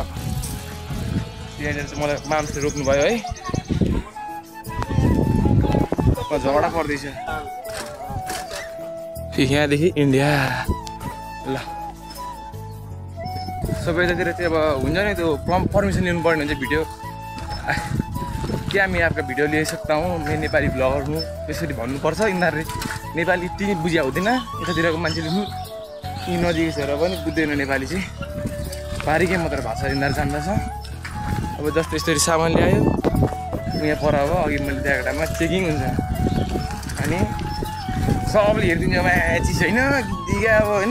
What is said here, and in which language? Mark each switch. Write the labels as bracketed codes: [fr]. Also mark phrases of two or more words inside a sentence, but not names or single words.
[ne] यहाँनिर चाहिँ मलाई मान्छे रोक्नु भयो है, झगडा पर्दैछ। यहाँदेखि इन्डिया। ल सबैतिर चाहिँ अब हुन्छ नि त्यो पर्मिसन लिनु पर्ने हुन्छ। [hi] भिडियो क्या मैं आपका वीडियो ले सकता हूँ, मैं नेपाली ब्लगर हूँ, [ne] त्यसरी भन्नुपर्छ। यिनीहरूले नेपाली त्यही बुझ्या हुँदैन। यतातिरको मान्छेले यी नजिकै छ र पनि बुझ्दैन नेपाली चाहिँ। बारीकै मात्र भाषा यिनीहरू जान्दछ। अब जस्तो यस्तरी सामान ल्यायो यहाँ पर, अब अघि मैले त्यहाँ ठाउँमा चेकिङ हुन्छ अनि सबले हेरिदिन्छ म्याची छैन दिगा अब होइन।